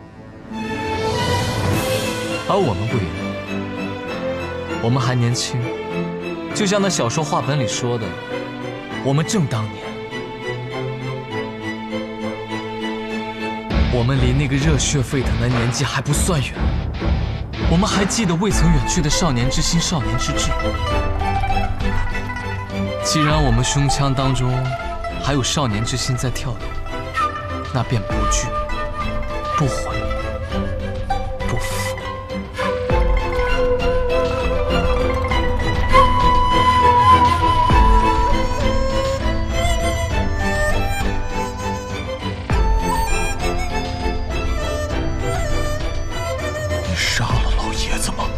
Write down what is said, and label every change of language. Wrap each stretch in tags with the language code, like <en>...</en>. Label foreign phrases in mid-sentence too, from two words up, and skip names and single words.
<zh>而我們不一樣，我們還年輕，就像那小說話本裡說的，我們正當年，我們離那個熱血沸騰的年紀還不算遠，我們還記得未曾遠去的少年之心、少年之志。既然我們胸腔當中還有少年之心在跳動，那便不懼、不悔、不服。你殺了老爺子嗎？</zh>